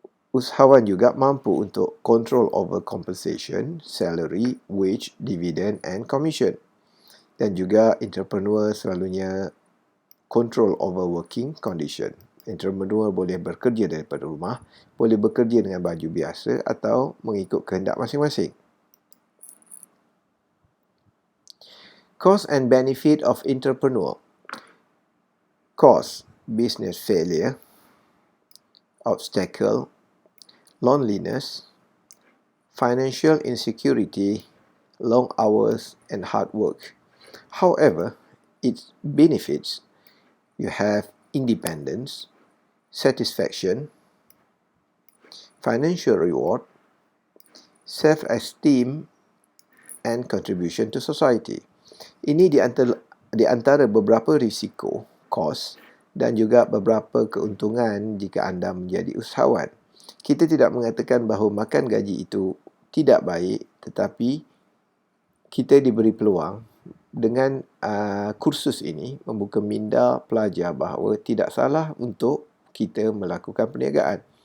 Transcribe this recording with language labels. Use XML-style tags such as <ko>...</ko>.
<ms>Usahawan juga mampu untuk</ms> <en>control over compensation, salary, wage, dividend and commission.</en> <ms>Dan juga</ms> <en>entrepreneur selalunya control over working condition.</en> <ms>Entrepreneur boleh bekerja daripada rumah, boleh bekerja dengan baju biasa atau mengikut kehendak masing-masing.</ms> <en>Cost and benefit of entrepreneur. Cost, business failure, obstacle, loneliness, financial insecurity, long hours, and hard work. However, its benefits, you have independence, satisfaction, financial reward, self-esteem, and contribution to society.</en> <ms>Ini di antara beberapa risiko, kos, dan juga beberapa keuntungan jika anda menjadi usahawan. Kita tidak mengatakan bahawa makan gaji itu tidak baik, tetapi kita diberi peluang dengan kursus ini membuka minda pelajar bahawa tidak salah untuk kita melakukan perniagaan.</ms>